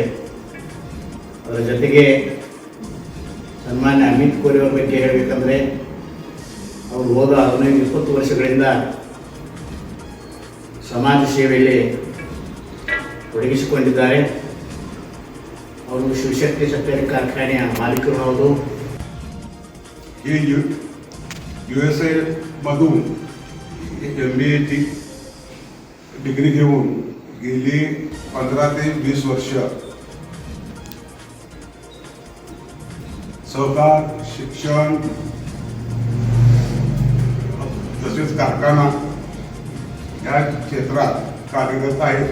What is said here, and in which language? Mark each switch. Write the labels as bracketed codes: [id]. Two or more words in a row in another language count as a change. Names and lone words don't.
[kn] ಅದರ ಜೊತೆಗೆ ಸನ್ಮಾನ್ಯ ಅಮಿತ್ ಕೋರೆ ಅವರ ಬಗ್ಗೆ ಹೇಳಬೇಕಂದ್ರೆ ಅವರು ಹೋದ 15-20 ವರ್ಷಗಳಿಂದ ಸಮಾಜ ಸೇವೆಯಲ್ಲಿ ತೊಡಗಿಸಿಕೊಂಡಿದ್ದಾರೆ. ಅವರು ಶಿವಶಕ್ತಿ ಸಕ್ಕರೆ ಕಾರ್ಖಾನೆಯ ಮಾಲೀಕರು ಹೌದು. [mr] हे USA मधून MBAची डिग्री घेऊन गेली 15 ते 20 वर्ष सहकार, शिक्षण तसेच कारखाना या क्षेत्रात कार्यरत आहेत.